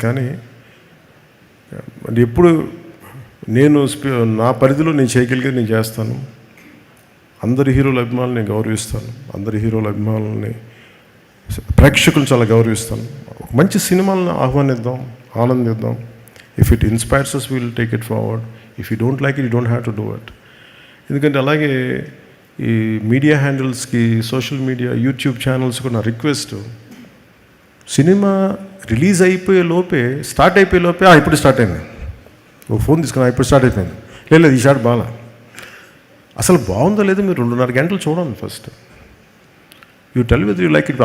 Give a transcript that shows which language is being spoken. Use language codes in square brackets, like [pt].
[te] కానీ ఎప్పుడు నేను నా పరిధిలో నేను చేయగలిగేది నేను చేస్తాను. అందరి హీరోల అభిమానులు నేను గౌరవిస్తాను. అందరి హీరోల అభిమానులని, ప్రేక్షకులను చాలా గౌరవిస్తాను. ఒక మంచి సినిమాలను ఆహ్వానిద్దాం, ఆనందిద్దాం. [en] If it inspires us, we will take it forward. If you don't like it, you don't have to do it. [te] ఎందుకంటే అలాగే ఈ మీడియా హ్యాండిల్స్కి, సోషల్ మీడియా, యూట్యూబ్ ఛానల్స్కి నా రిక్వెస్ట్, సినిమా రిలీజ్ అయిపోయే లోపే, స్టార్ట్ అయిపోయే లోపే ఇప్పుడు స్టార్ట్ అయింది, ఓ ఫోన్ తీసుకున్నా ఇప్పుడు స్టార్ట్ అయిపోయింది, లేదు ఈ షాట్ బాగా, అసలు బాగుందో లేదో మీరు 2.5 గంటలు చూడండి first. [en] You tell with you like it.